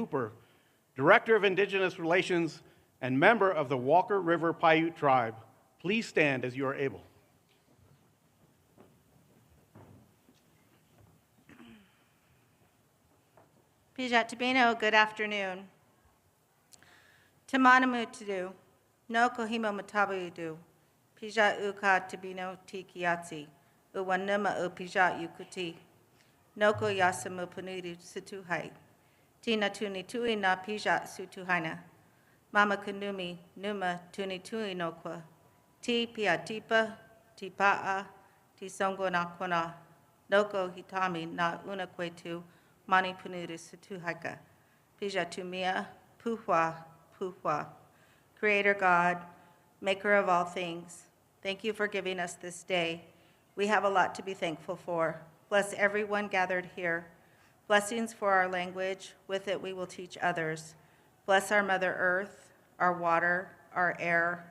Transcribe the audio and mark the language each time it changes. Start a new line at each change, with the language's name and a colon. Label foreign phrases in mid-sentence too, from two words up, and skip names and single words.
English: Hooper, Director of Indigenous Relations and member of the Walker River Paiute Tribe. Please stand as you are able.
Northern Paiute: Pijat Tabino,
English: good afternoon.
Northern Paiute: Tamanamutudu, no kohima matabudu, Pijat uka tabino tikiatsi, uwanuma u Pijat yukuti, noko yasamu panudu situhai, tina tuni tui na Pijat sutuhaina, mama kunumi numa tuni tui nokwa, ti piatipa, ti paa, ti songo na noko hitami na unakwetu, Mani Punuru Situhaka. Pijatumia Puhua Puhua.
English: Creator God, maker of all things, thank you for giving us this day. We have a lot to be thankful for. Bless everyone gathered here. Blessings for our language. With it, we will teach others. Bless our Mother Earth, our water, our air.